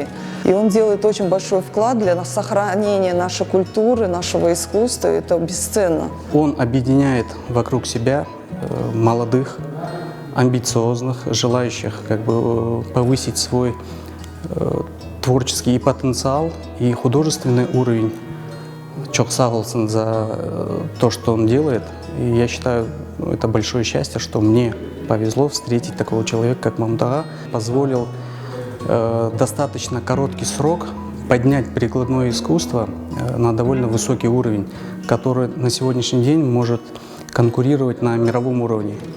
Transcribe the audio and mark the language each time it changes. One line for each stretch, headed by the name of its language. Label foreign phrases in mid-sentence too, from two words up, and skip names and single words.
Russian: И он делает очень большой вклад для сохранения нашей культуры, нашего искусства. Это бесценно. Он объединяет вокруг себя молодых, амбициозных, желающих повысить свой творческий и потенциал, и художественный уровень.
Crimean Tatar: Çok sağ olsun
Russian: за то, что он делает. И я считаю, это большое счастье, что мне повезло встретить такого человека, как Мамут Ага. Позволил достаточно короткий срок поднять прикладное искусство на довольно высокий уровень, который на сегодняшний день может конкурировать на мировом уровне.